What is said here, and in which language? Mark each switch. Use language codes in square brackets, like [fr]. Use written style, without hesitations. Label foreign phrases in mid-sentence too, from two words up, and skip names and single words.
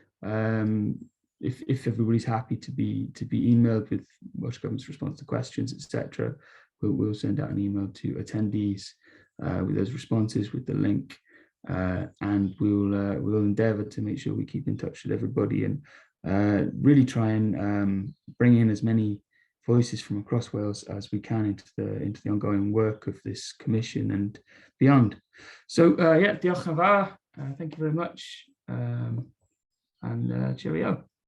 [en] If everybody's happy to be emailed with Welsh Government's response to questions, etc., we'll send out an email to attendees with those responses, with the link, and we'll endeavour to make sure we keep in touch with everybody and really try and bring in as many voices from across Wales as we can into the ongoing work of this commission and beyond. [cy] So diolch yn fawr. [en] Thank you very much, and cheerio.